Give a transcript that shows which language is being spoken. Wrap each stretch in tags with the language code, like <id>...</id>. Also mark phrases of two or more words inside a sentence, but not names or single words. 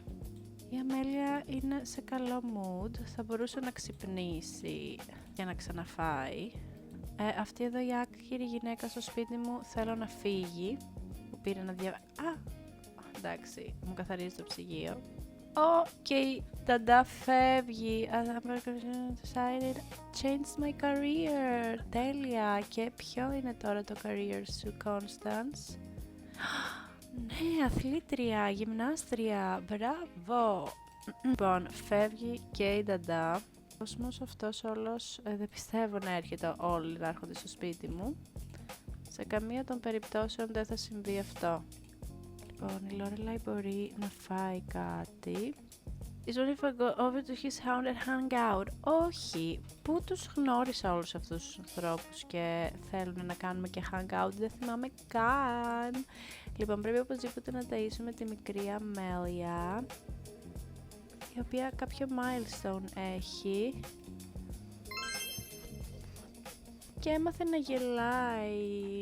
<el>Η Αμέλεια είναι σε καλό mood, θα μπορούσε να ξυπνήσει και να ξαναφάει. Αυτή εδώ η άκυρη γυναίκα στο σπίτι μου θέλω να φύγει, που πήρε να εντάξει, μου καθαρίζει το ψυγείο. Και η ταντά φεύγει.</el> <en>Decided changed my career.</en> <el>Τέλεια. Και ποιο είναι τώρα το career σου, Constance? Ναι, αθλήτρια, γυμνάστρια, μπράβο! Λοιπόν, φεύγει και η νταντά. Ο κόσμος αυτός όλος δεν πιστεύω να έρχεται όλοι να έρχονται στο σπίτι μου. Σε καμία των περιπτώσεων δεν θα συμβεί αυτό. Λοιπόν, η Lorelai μπορεί να φάει κάτι.</el> <en>Is only if I go over to his house and hang out.</en> <el>Όχι, πού τους γνώρισα όλους αυτούς τους ανθρώπους και θέλουν να κάνουμε και</el> <en>hang out,</en> <el>δεν θυμάμαι καν. Λοιπόν, πρέπει οπωσδήποτε να ταΐσουμε τη μικρή Αμέλεια, η οποία κάποιο milestone έχει και έμαθε να γελάει.</el>